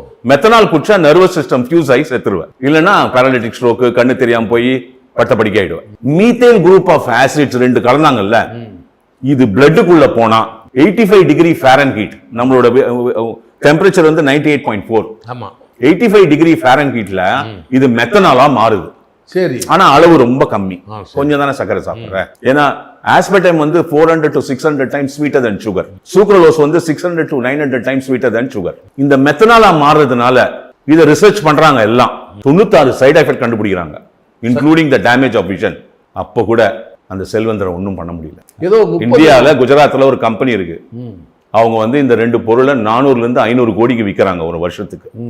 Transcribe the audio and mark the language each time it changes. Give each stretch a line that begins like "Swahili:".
Tamil: Methanol குடிச்சா nervous system fuse ஆகி செத்துருவேன், இல்லைன்னா பேரலிட்டிக் ஸ்ட்ரோக்கு, கண்ணு தெரியாம போய் பட்டப்படிக்க ஆயிடுவேன். மீத்தேன் குரூப் ஆஃப் ஆசிட்ஸ் 2 கலந்தாங்கல்ல, இது பிளட்டுக்குள்ள போனா 85 டிகிரி ஃபாரன்ஹீட், நம்மளோட டெம்பரேச்சர் வந்து 98.4. ஆமா, 85 டிகிரி ஃபாரன்ஹீட்ல இது மெத்தனாலா மாறுது. சரி, ஆனா அளவு ரொம்ப கம்மி. கொஞ்சம் தானே சர்க்கரை சாப்பிடுற.
English: ஏன்னா ஆஸ்பர்டம் வந்து 400 to 600 times sweeter than sugar. Sucralose வந்து 600 to 900 times sweeter than sugar.
Tamil: இந்த மெத்தனாலா மாறுறதுனால இத ரிசர்ச் பண்றாங்க. எல்லாம் 96 சைடு எஃபெக்ட் கண்டுபிடிக்கிறாங்க,
English: Including the damage of vision.
Tamil: அப்போ கூட அந்த செல்வந்தரை ஒன்றும் பண்ண முடியல. ஏதோ இந்தியால குஜராத்ல ஒரு கம்பெனி இருக்கு. அவங்க வந்து இந்த 2 பொருளை 400 இருந்து 500 கோடிக்கு விற்கிறாங்க ஒரு வருஷத்துக்கு.